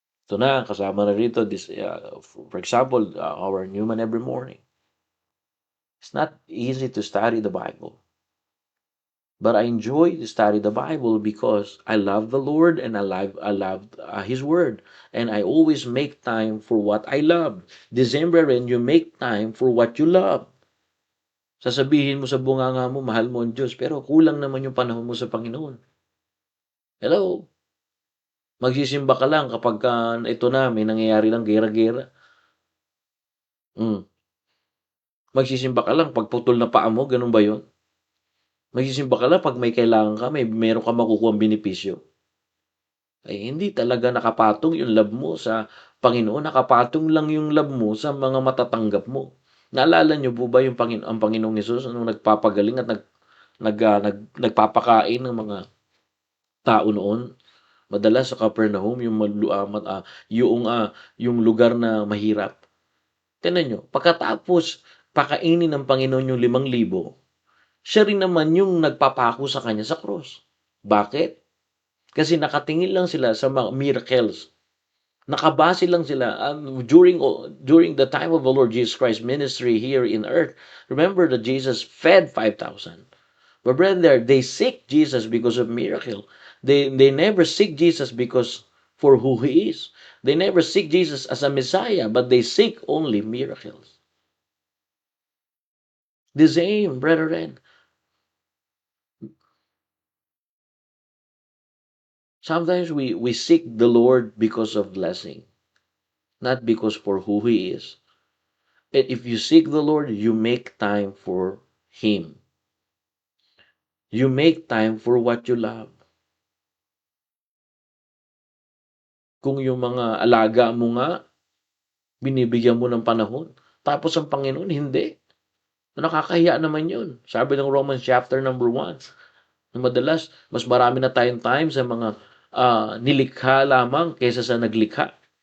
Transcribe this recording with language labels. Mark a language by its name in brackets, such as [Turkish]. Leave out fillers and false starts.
[Filipino] Ito na, kasama na rito, [English] for example, our Newman every morning. It's not easy to study the Bible. But I enjoy to study the Bible because I love the Lord and I love His Word. And I always make time for what I love. December rin, you make time for what you love. [Filipino] Sasabihin mo sa bunganga mo, mahal mo ang Diyos, pero kulang naman yung panahon mo sa Panginoon. Hello? Magsisimba ka lang kapag ito na, may nangyayari lang, gera-gera. Mm. Magsisimba ka lang pag putol na paa mo, ganun ba yun? Magsisimba ka lang pag may kailangan ka, meron ka makukuha benepisyo. Ay hindi talaga nakapatong yung love mo sa Panginoon, nakapatong lang yung love mo sa mga matatanggap mo. Naalala niyo po ba yung ang Panginoong Hesus nung nagpapagaling at nagpapakain ng mga tao noon? Madalas sa Capernaum, yung lugar na mahirap. Tingnan niyo, pagkatapos pakainin ng Panginoon yung 5,000, siya rin naman yung nagpapako sa kanya sa cross. Bakit? Kasi nakatingin lang sila sa mga miracles. Nakabase lang sila [English] during the time of the Lord Jesus Christ ministry here in earth. Remember that Jesus fed 5,000. But brethren, they seek Jesus because of miracle. They never seek Jesus because for who He is. They never seek Jesus as a Messiah, but they seek only miracles. The same, brethren. Sometimes we seek the Lord because of blessing, not because for who He is. And if you seek the Lord, you make time for Him. You make time for what you love. [Filipino] Kung yung mga alaga mo nga, binibigyan mo ng panahon. Tapos ang Panginoon, hindi. Nakakahiya naman yun. Sabi ng Romans chapter number 1, na madalas, mas marami na tayong time sa mga nilikha lamang kaysa sa naglikha.